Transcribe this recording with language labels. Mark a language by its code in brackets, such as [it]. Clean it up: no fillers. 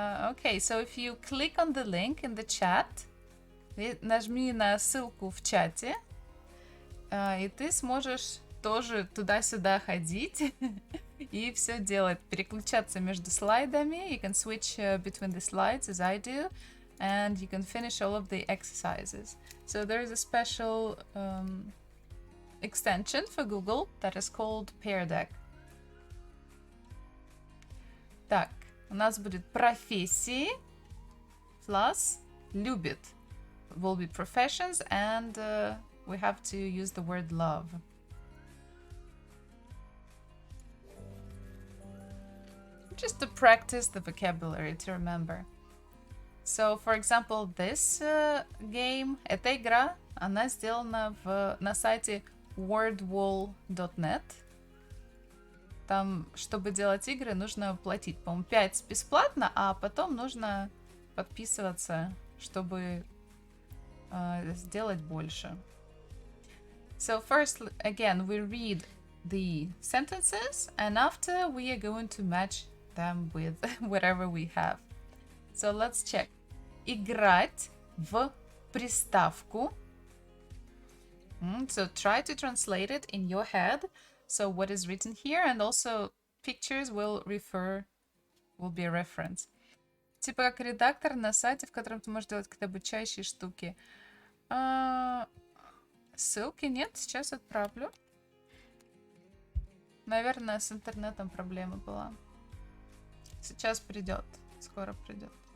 [en] Okay, so if you click on the link in the chat, [ru] нажми на ссылку в чате, и ты сможешь тоже туда-сюда ходить и все делать, переключаться между слайдами. [en] You can switch between the slides as I do, and you can finish all of the exercises. So there is a special extension for Google that is called Pear Deck. [ru] Так, у нас будет профессии plus любит. [en] Will be professions, and we have to use the word love. Just to practice the vocabulary, to remember. So, for example, this game, [ru] эта игра, она сделана на сайте [en] wordwall.net. [ru] Там, чтобы делать игры, нужно платить, по-моему, 5 бесплатно, а потом нужно подписываться, чтобы сделать больше. [en] So first, again, we read the sentences, and after we are going to match them with whatever we have. So let's check. [ru] Играть в приставку. [en] So try to translate it in your head. So what is written here, and also pictures will be a reference. [ru] Типа как редактор на сайте, в котором ты можешь делать какие-то обучающие штуки. Ссылки нет, сейчас отправлю. Наверное, с интернетом проблема была. Сейчас придет, скоро придет.